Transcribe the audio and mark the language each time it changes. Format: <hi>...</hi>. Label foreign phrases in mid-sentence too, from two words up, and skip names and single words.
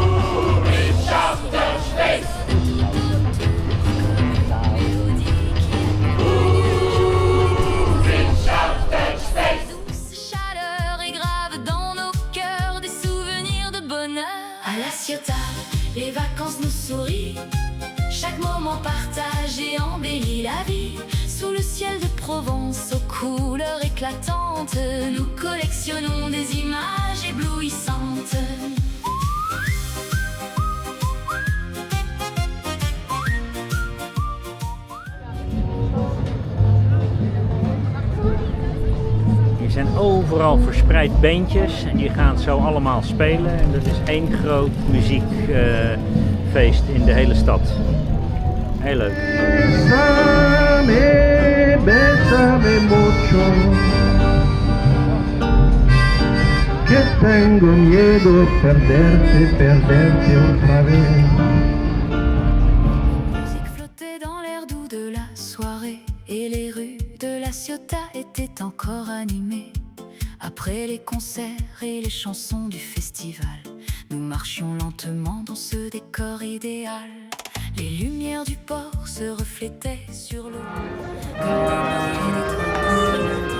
<fr>Douce chaleur est grave dans nos cœurs, des souvenirs de bonheur. À la Ciotat, les vacances nous sourient. Chaque moment partagé embellit la vie. Sous le ciel de Provence aux couleurs éclatantes, nous collectionnons des images éblouissantes.</fr> <nl>Hier zijn overal verspreid bandjes en die gaan zo allemaal spelen. En dat is één groot muziekfeest in de hele stad. Heel leuk.</nl> <es>Bésame, bésame mucho. tengo miedo perderte otra vez.</es> <fr>La musique flottait dans l'air doux de la soirée et les rues de la Ciotat étaient encore animées. Après les concerts et les chansons du festival, nous marchions lentement dans ce décor idéal. Les lumières du port se reflétaient sur l'eau comme des milliers d'étoiles.</fr>